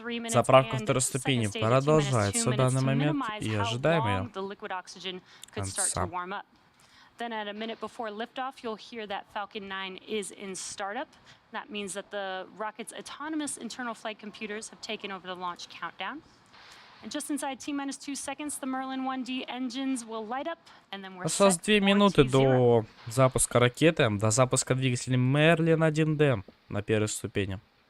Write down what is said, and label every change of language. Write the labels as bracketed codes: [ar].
[ru] Заправка второй ступени продолжается в данный момент и ожидаем ее конца. [en] Then at a minute before liftoff, you'll hear that Falcon 9 is in startup. That means that the rocket's autonomous internal flight computers have taken over the launch countdown. And just inside T-minus 2 seconds, the Merlin 1D engines will light up, and then we're [ru] осталось 2 минуты до запуска ракеты, до запуска двигателя Merlin 1D на первой ступени.